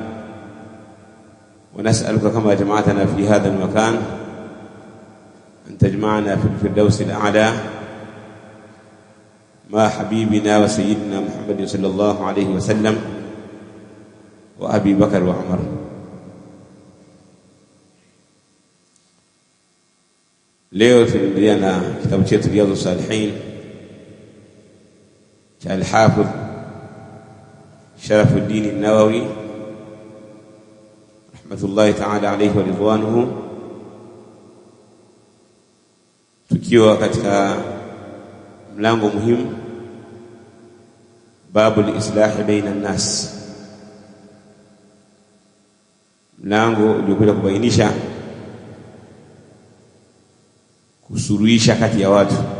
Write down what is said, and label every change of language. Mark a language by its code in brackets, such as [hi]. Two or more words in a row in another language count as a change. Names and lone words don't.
[ar] ونسألك كما جمعتنا في هذا المكان أن تجمعنا في الفردوس الأعلى مع حبيبنا وسيدنا محمد صلى الله عليه وسلم وأبي بكر وعمر. [sw] Leo tunaendelea na kitabu chetu Riyadhus Salihin cha Al-Hafidh Sharafuddin An-Nawawi [ar] رحمة الله تعالى عليه ورضوانه, [sw] tukiwa katika mlango muhimu [ar] باب الإصلاح بين الناس, [sw] mlango uliokuja kubainisha kusuluhisha kati ya watu.